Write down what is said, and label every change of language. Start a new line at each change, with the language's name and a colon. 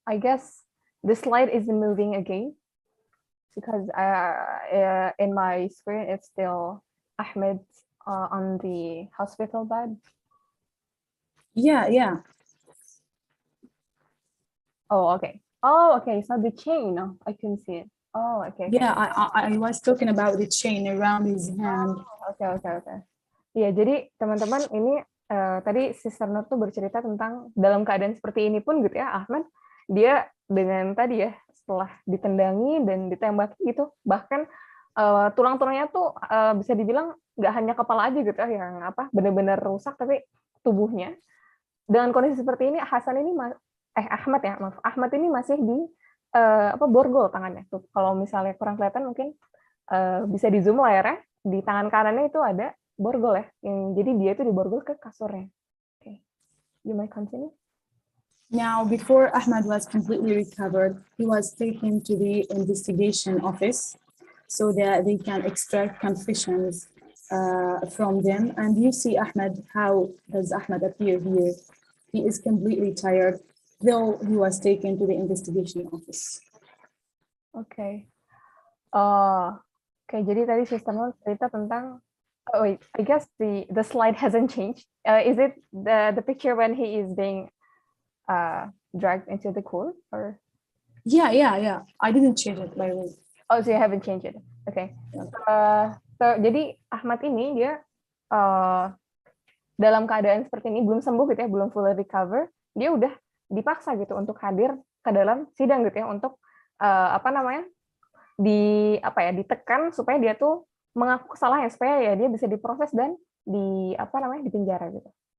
English: I guess the slide isn't moving again because in my screen, it's still Ahmed on the hospital bed. Yeah. Oh, okay. Oh, okay. So the chain, I can see it. Oh, okay. Yeah, I was talking about the chain around his hand.
Indonesian: Oke. Iya, jadi teman-teman ini tadi Sister Nur tuh bercerita tentang dalam keadaan seperti ini pun gitu ya, Ahmad, dia dengan tadi ya, setelah ditendangi dan ditembaki gitu, bahkan tulang-tulangnya tuh bisa dibilang nggak hanya kepala aja gitu ya, yang benar-benar rusak, tapi tubuhnya. Dengan kondisi seperti ini, Ahmad ya, maaf, Ahmad ini masih di borgol tangannya. Tuh, kalau misalnya kurang kelihatan mungkin bisa di zoom layarnya, di tangan kanannya itu ada borgol ya, jadi dia itu diborgol ke kasurnya.
English: Okay. You may continue. Now, before Ahmad was completely recovered, he was taken to the investigation office so that they can extract confessions from them. And you see Ahmad, how does Ahmad appear here? He is completely tired, though he was taken to the investigation office. Okay.
Indonesian: Jadi tadi sistemnya cerita tentang
English: I guess the slide hasn't changed. Is it the picture when he is being dragged into the court or? Yeah. I didn't change it, by the way. Oh, so you haven't changed it. Okay.
Indonesian: So jadi Ahmad ini dia dalam keadaan seperti ini belum sembuh gitu ya, belum
English: fully recover,
Indonesian: dia udah dipaksa gitu untuk hadir ke dalam sidang gitu ya, untuk ditekan supaya dia tuh mengaku kesalahannya, supaya ya dia bisa diproses dan dipenjara gitu.